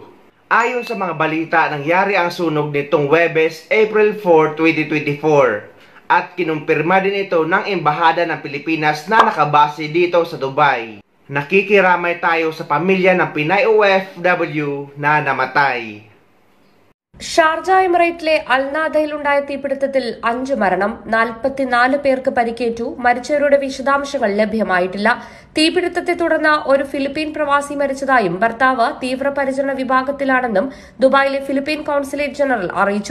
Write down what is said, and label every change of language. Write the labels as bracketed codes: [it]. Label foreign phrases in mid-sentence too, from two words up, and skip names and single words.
[tl] Ayon sa mga balita, nangyari ang sunog nitong Huwebes, April 4, 2024 at kinumpirma din ito ng Embahada ng Pilipinas na nakabase dito sa Dubai. Nakikiramay tayo sa pamilya ng Pinay OFW na namatay. [ml] ഷാർജ എമിറേറ്റിലെ അൽനാദയിലുണ്ടായ തീപിടുത്തത്തിൽ 5 മരണം, 44 പേർക്ക് പരിക്കേറ്റു. മരിച്ചവരുടെ വിശദാംശങ്ങൾ ലഭ്യമായിട്ടില്ല. തീപിടുത്തത്തെ തുടർന്ന് ഒരു ഫിലിപ്പീൻ പ്രവാസി മരിച്ചതായും ഭർത്താവ് തീവ്രപരിചരണ വിഭാഗത്തിലാണെന്നും ദുബായിലെ ഫിലിപ്പീൻ കോൺസുലേറ്റ് ജനറൽ അറിയിച്ചു.